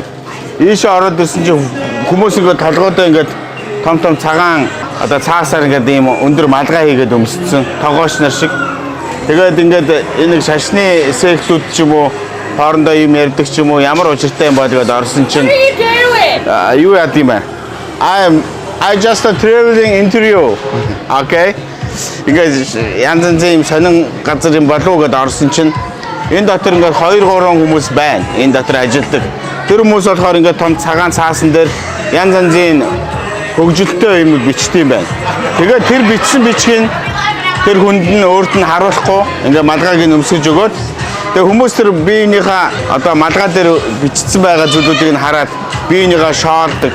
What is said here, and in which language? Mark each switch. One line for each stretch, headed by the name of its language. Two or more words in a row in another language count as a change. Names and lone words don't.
Mongolian: Ийшээ ороод ирсэн чинь хүмүүс ингээд толгойдоо ингээд том цагаан одоо цаасаар ингээд ийм өндөр малгай хийгээд өмссөн тогооч нар шиг. Тэгээд ингээд энэ шашны эсэхлүүд ч юм уу хоорондоо юм ярьдаг ч юм уу ямар учиртай юм бол тэгээд орсон чинь юу яд юм бэ?
English: I just a traveling interview. Okay.
Mongolian: Ингээд янз янзын юм сонин газар юм болов уу гэдээ орсон чинь энэ дотор ингээд 2-3 хүмүүс байна. Энэ дотор ажилладаг. Тэр хүмүүс болохоор ингээд том цагаан цаасан дээр янз янзын хөгжилтэй юм бичдэг юм байна. Тэгээд тэр бичсэн бичгийг тэр хүнд нь өөрт нь харуулахгүй ингээд малгайг нь өмсөж өгөөд тэгээд хүмүүс тэр биенийхээ одоо малгай дээр бичсэн байгаа зүйлүүдийг нь хараад биенийхээ шоолдог.